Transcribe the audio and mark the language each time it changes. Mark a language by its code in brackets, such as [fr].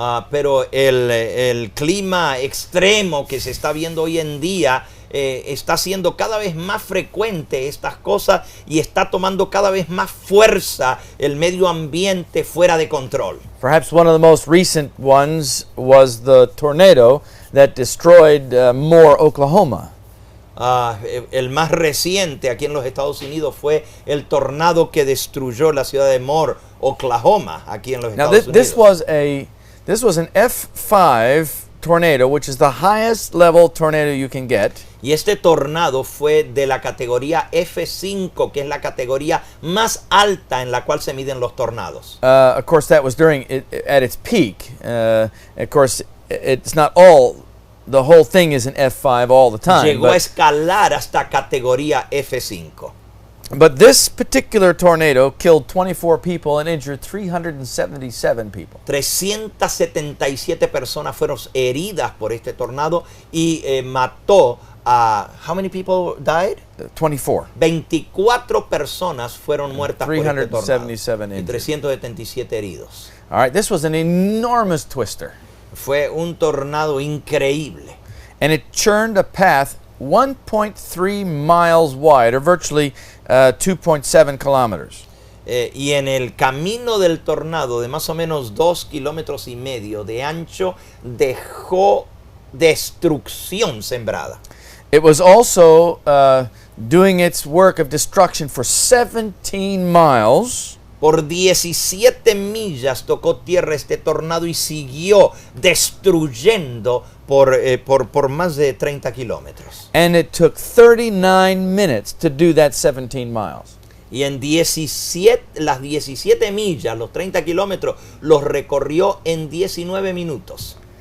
[es] Pero el clima extremo que se está viendo hoy en día está siendo cada vez más frecuente estas cosas y está tomando cada vez más fuerza el medio ambiente fuera de control. [en] Perhaps one of the most recent ones was the tornado that destroyed Moore, Oklahoma. [es] El más reciente aquí en los Estados Unidos fue el tornado que destruyó la ciudad de Moore, Oklahoma, aquí en los [en] Now [es] Estados Unidos. [en] this was an F5 tornado, which is the highest level tornado you can get. [es] Y este tornado fue de la categoría F5, que es la categoría más alta en la cual se miden los tornados. [en] Of course, that was at its peak. Of course, it's not all. The whole thing is an F5 all the time. [es] Llegó a escalar hasta categoría F5. [en] But this particular tornado killed 24 people and injured 377 people. [es] 377 personas fueron heridas por este tornado y mató a... [en] How many people died? 24. [es] 24 personas fueron muertas por este tornado 377 y [en] injured. [es] 377 heridos. [en] All right, this was an enormous twister. [es] Fue un tornado increíble. [en] And it churned a path 1.3 miles wide, or virtually 2.7 kilometers. [es] Y en el camino del tornado de más o menos 2,5 kilómetros de ancho dejó destrucción sembrada. [en] It was also doing its work of destruction for 17 miles. [es] Por 17 millas tocó tierra este tornado y siguió destruyendo por más de 30 kilómetros. [en] And it took 39 minutes to do that 17 miles. [es] Y en las 17 millas, los 30 kilómetros, los recorrió en 19 minutos.